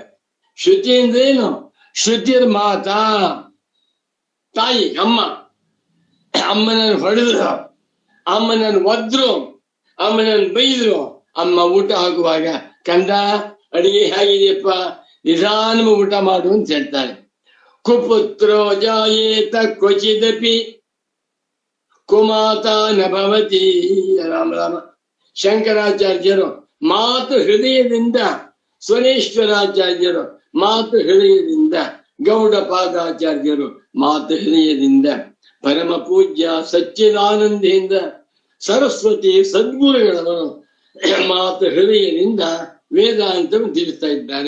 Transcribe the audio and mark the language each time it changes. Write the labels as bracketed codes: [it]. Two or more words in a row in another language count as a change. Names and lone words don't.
[kn] ಶ್ರುತಿ ಅಂದ್ರೇನು? [sa] ಶ್ರುತಿರ್ ಮಾತಾ, [kn] ತಾಯಿ, ಅಮ್ಮ. ಅಮ್ಮನನ್ನು ಹೊಡೆದ್ರು, ಅಮ್ಮನನ್ನು ಒದ್ರು, ಅಮ್ಮನನ್ನು ಬೈದ್ರು. ಅಮ್ಮ ಊಟ ಹಾಕುವಾಗ ಕಂದ ಅಡಿಗೆ ಹೇಗಿದೆಯಪ್ಪ, ನಿಧಾನ ಊಟ ಮಾಡು ಅಂತ ಹೇಳ್ತಾಳೆ. [sa] ಕುಪುತ್ರೋ ಜಾಯೇತ ಕ್ವಚಿದಪಿ ಕುಮಾತಾ ನ ಭವತಿ. [kn] ರಾಮ ರಾಮ. ಶಂಕರಾಚಾರ್ಯರು ಮಾತು ಹೃದಯದಿಂದ, ಸ್ವರೇಶ್ವರಾಚಾರ್ಯರು ಮಾತು ಹೃದಯದಿಂದ, ಗೌಡಪಾದಾಚಾರ್ಯರು ಮಾತು ಹೃದಯದಿಂದ, ಪರಮ ಪೂಜ್ಯ ಸಚ್ಚಿದಾನಂದದಿಂದ ಸರಸ್ವತಿ ಸದ್ಗುರುಗಳವರು ಮಾತು ಹೃದಯದಿಂದ ವೇದಾಂತವನ್ನು ತಿಳಿಸ್ತಾ ಇದ್ದಾರೆ.